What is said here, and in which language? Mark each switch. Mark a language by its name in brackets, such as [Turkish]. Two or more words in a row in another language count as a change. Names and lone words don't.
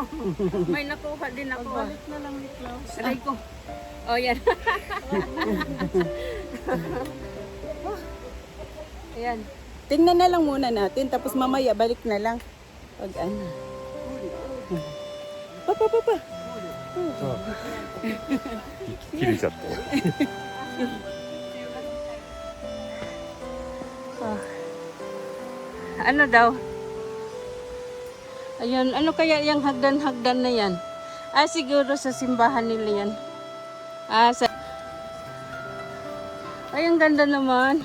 [Filipino] May nakuha din ako. Balik na lang ni Klaus. Aray ko. Oh, yan. Ayan. Tingnan na lang muna natin, tapos mamaya balik na lang. Pag ano. Pa. [Japanese] 切れちゃって。 [Filipino] Ano daw? Ayun, ano kaya yung hagdan-hagdan na yan? Siguro sa simbahan nila yan. Ay, ang ganda naman.